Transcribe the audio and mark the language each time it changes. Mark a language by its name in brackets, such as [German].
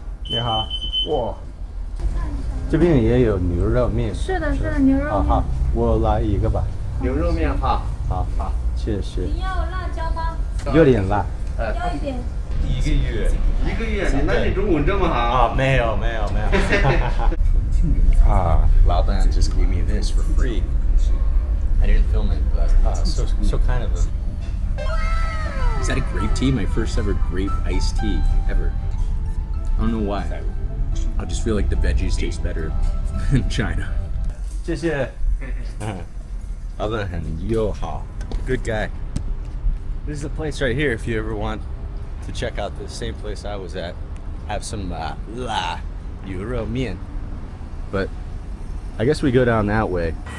[Chinese] 你好，哇，这边也有牛肉面。是的，是的，牛肉面。好好，我来一个吧。牛肉面哈，好好，谢谢。你要辣椒吗？有点辣。要一点。一个月，那你中文这么好？啊，没有。 [English] 老板 just gave me this for free. I didn't film it, but so kind of a. Is that a grape tea? My first ever grape iced tea ever. I don't know why. I just feel like the veggies taste better in China. [Chinese] 谢谢。老板很友好 [English] Good guy. This is the place right here if you ever want to check out the same place I was at. Have some la yu rou mian. But I guess we go down that way.